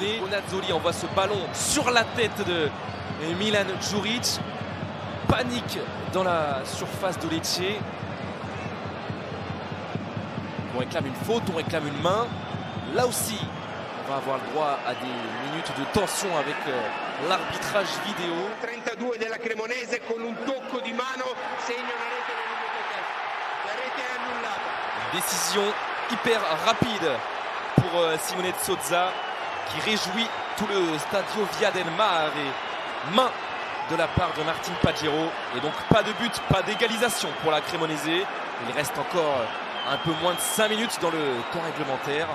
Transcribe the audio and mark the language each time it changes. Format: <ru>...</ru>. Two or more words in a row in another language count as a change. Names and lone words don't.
<fr>Bonazzoli envoie ce ballon sur la tête de Milan Djuric. Panique dans la surface de Lecce. On réclame une faute, on réclame une main. Là aussi, on va avoir le droit à des minutes de tension avec l'arbitrage vidéo.</fr> <it>32 della Cremonese con un tocco di mano segna una rete nel La rete è annullata.</it> <fr>Décision hyper rapide pour Simone Sozza qui réjouit tout le Stadio Via del Mare. Main de la part de Martin Pajero et donc pas de but, pas d'égalisation pour la Cremonese. Il reste encore un peu moins de 5 minutes dans le temps réglementaire.</fr>